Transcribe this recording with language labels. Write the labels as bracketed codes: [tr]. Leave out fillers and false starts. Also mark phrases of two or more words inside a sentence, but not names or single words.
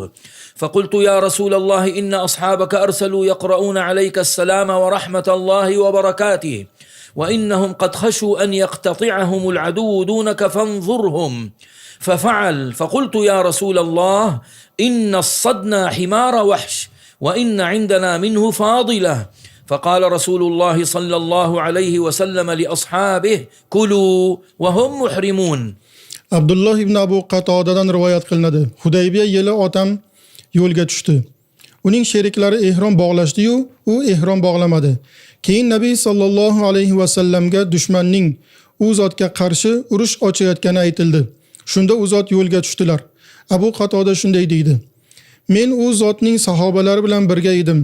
[ar] فقلت يا رسول الله إن أصحابك أرسلوا يقرؤون عليك السلام ورحمة الله وبركاته وإنهم قد خشوا أن يقتطعهم العدو دونك فانظرهم ففعل فقلت يا رسول الله إن الصدنا حمار وحش وإن عندنا منه فاضلة فقال رسول الله صلى الله عليه وسلم لأصحابه كلوا وهم محرمون. [uz] Abdullah ibn Abu Qatodadan rivoyat qilinadi. Hudaybiya yili otam yo'lga tushdi. Uning sheriklari ehrom bog'lashdi-yu, u ehrom bog'lamadi. Keyin Nabiy [ar] صلى الله عليه وسلم [uz] dushmanning u zotga qarshi urush ochayotgani aytildi. Shunda u zot yo'lga tushdilar. Abu Qatoda shunday deydi: Men u zotning sahobalari bilan birga edim.